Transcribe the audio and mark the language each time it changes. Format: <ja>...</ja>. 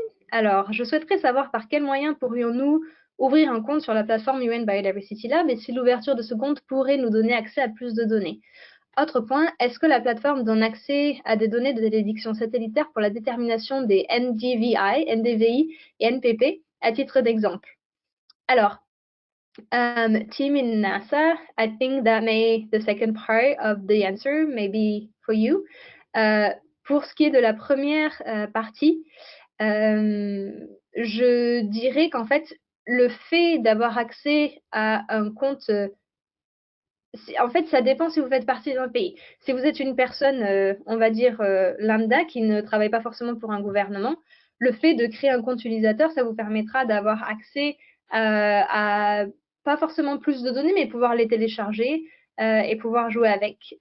<fr>Alors, je souhaiterais savoir par quels moyens pourrions-nous ouvrir un compte sur la plateforme UN Biodiversity Lab et si l'ouverture de ce compte pourrait nous donner accès à plus de données. Autre point, est-ce que la plateforme donne accès à des données de détection satellitaire pour la détermination des NDVI, NDVI et NPP à titre d'exemple?</fr> <en>Alors, team in NASA, I think that the second part of the answer may be for you.</en> <fr>Pour ce qui est de la première partie, je dirais qu'en fait, le fait d'avoir accès à un compte, en fait, ça dépend si vous faites partie d'un pays. Si vous êtes une personne, on va dire, lambda, qui ne travaille pas forcément pour un gouvernement, le fait de créer un compte utilisateur, ça vous permettra d'avoir accès à pas forcément plus de données, mais pouvoir les télécharger et pouvoir jouer avec.</fr>